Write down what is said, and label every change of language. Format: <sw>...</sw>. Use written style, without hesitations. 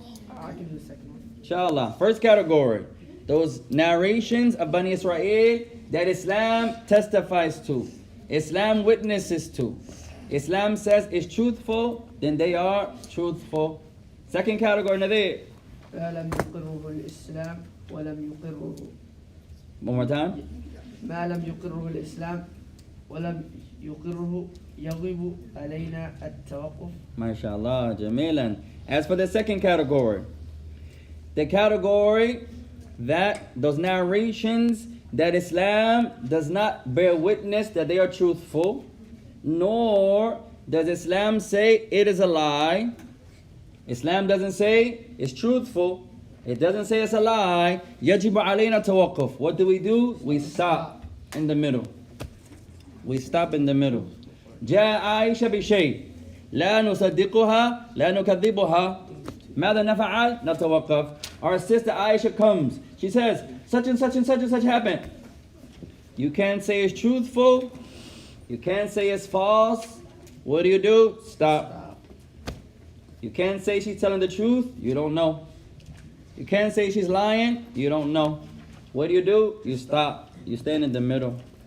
<en>I can do the second one. Inshallah. First category, those narrations of Bani Israel that Islam testifies to, Islam witnesses to. Islam says it's truthful, then they are truthful. Second category, Nadir.</en> <ar>ما لم يقره الإسلام ولم يقره</ar> <en>One more time.</en> <ar>ما لم يقره الإسلام ولم يقره يغيب علينا التوقف. MashaAllah, Jamilan.</ar> <en>As for the second category, the category that those narrations that Islam does not bear witness that they are truthful, nor does Islam say it is a lie. Islam doesn't say it's truthful. It doesn't say it's a lie.</en> <ar>يجب علينا توقف.</ar> <en>What do? We stop in the middle. We stop in the middle.</en> <ar>جاء عائشة بشيء لا نصدقها لا نكذبها ماذا نفعل؟ نتوقف.</ar> <en>Our sister Aisha comes. She says such and such and such and such happened. You can't say it's truthful. You can't say it's false. What do? Stop. You can't say she's telling the truth. You don't know. You can't say she's lying. You don't know. What do? You stop. You stand in the middle.</en>